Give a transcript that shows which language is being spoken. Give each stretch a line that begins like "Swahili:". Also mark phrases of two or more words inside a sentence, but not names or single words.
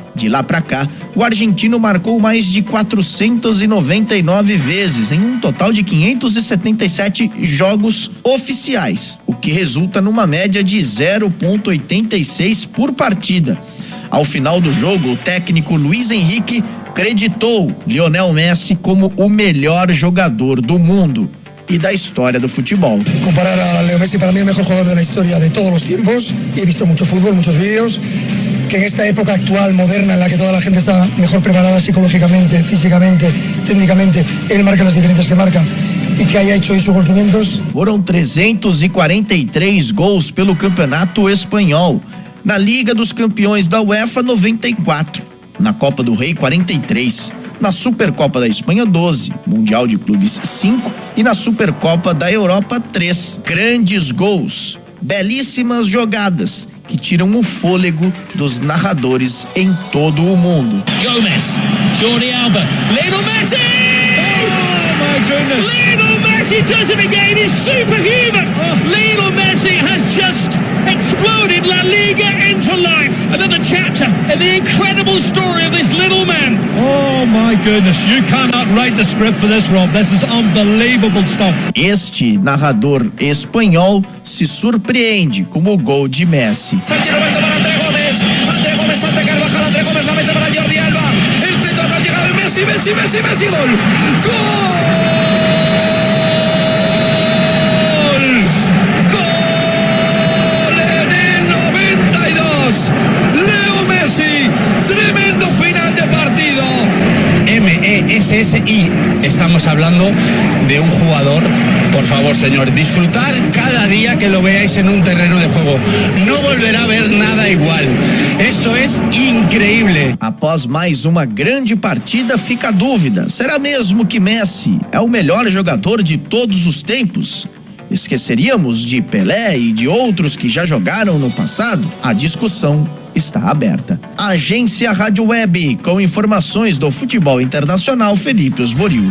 Portuguese: De lá pra cá, o argentino marcou mais de 499 vezes, em um total de 577 jogos oficiais, o que resulta numa média de 0,86 por partida. Ao final do jogo, o técnico Luis Henrique creditou Lionel Messi como o melhor jogador do mundo
Spanish: y da historia del fútbol. Comparar a Leo Messi, para mí el mejor jugador de la historia de todos los tiempos, y he visto mucho fútbol, muchos vídeos, que en esta época actual, moderna, en la que toda la gente está mejor preparada psicológicamente, físicamente, técnicamente, él marca las diferencias que marca, y que haya hecho esos gol 500.
Portuguese: Foram 343 gols pelo Campeonato Espanhol, na Liga dos Campeões da UEFA 94, na Copa do Rei 43, na Supercopa da Espanha 12, Mundial de Clubes 5 e na Supercopa da Europa 3. Grandes gols, belíssimas jogadas que tiram o fôlego dos narradores em todo o mundo. Gomes, Jordi Alba, Lionel Messi!
English: Oh my goodness! Lionel Messi does it again, he's superhuman! Lionel Messi has just exploded La Liga into life. Another chapter in the incredible story of this little man. Oh my goodness, you cannot write the script for this, Rob. This is unbelievable stuff.
Portuguese: Este narrador espanhol se surpreende com o gol de Messi.
Spanish: Sergio Roberto para André Gómez ante Carvajal, André Gómez la mete para Jordi Alba. El centro hasta llegar el Messi, gol. Leo Messi, tremendo final de partido. MESSI, estamos hablando de un jugador, por favor señor, disfrutar cada día que lo veáis en un terreno de juego, no volverá a ver nada igual,
Portuguese: isso é incrível. Após mais uma grande partida, fica a dúvida, será mesmo que Messi é o melhor jogador de todos os tempos? Esqueceríamos de Pelé e de outros que já jogaram no passado? A discussão está aberta. Agência Rádio Web, com informações do futebol internacional, Felipe Osborio.